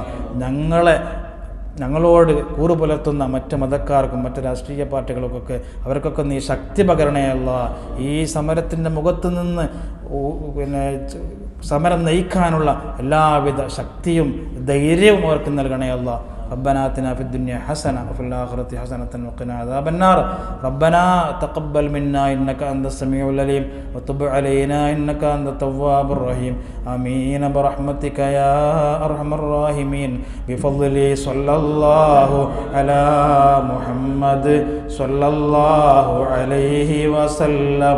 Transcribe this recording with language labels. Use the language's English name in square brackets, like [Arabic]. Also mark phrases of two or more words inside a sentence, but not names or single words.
[Malayalam] ഞങ്ങളോട് കൂറു പുലർത്തുന്ന മറ്റ് മതക്കാർക്കും മറ്റ് രാഷ്ട്രീയ പാർട്ടികൾക്കൊക്കെ അവർക്കൊക്കെ നീ ശക്തി പകരണേ അല്ലാഹ്. ഈ സമരത്തിൻ്റെ മുഖത്ത് നിന്ന് സമരം നയിക്കാനുള്ള എല്ലാവിധ ശക്തിയും ധൈര്യവും അവർക്ക് നൽകണേ അല്ലാഹ്. [Arabic] ربنا آتنا في الدنيا حسنة وفي الآخرة حسنة وقنا عذاب النار. ربنا تقبل منا إنك أنت السميع العليم وتب علينا إنك أنت التواب الرحيم. آمين برحمتك يا أرحم الراحمين. بفضل صلى الله على محمد صلى الله عليه وسلم.